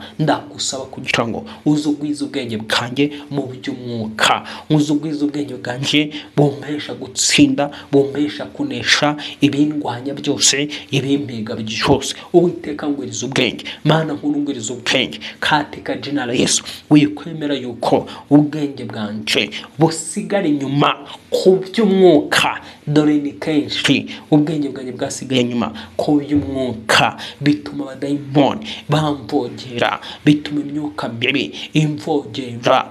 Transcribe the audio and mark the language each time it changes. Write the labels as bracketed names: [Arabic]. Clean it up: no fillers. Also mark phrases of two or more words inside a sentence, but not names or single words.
[Rundi] Ndagusaba kugira ngo uzugwize ubwenge bwanjye mu by'umwuka, uzugwize ubwenge bwanjye bumpesha gutsinda, bumpesha kunesha ibindwanya byose, ibimpiga byose. Uwiteka ngwiriza ubwenge, Mana nkuru ngwiriza ubwenge [Swahili] katika jina la Yesu. [Rundi] Wikwemera yuko ubwenge bwanje busigara inyuma ku by'umwuka, dore ni kenshi ubwenge bwanjye bwasigaye inyuma ku by'umwuka, bituma abadayimoni bamvogera, bituma imyuka mibi imvogera.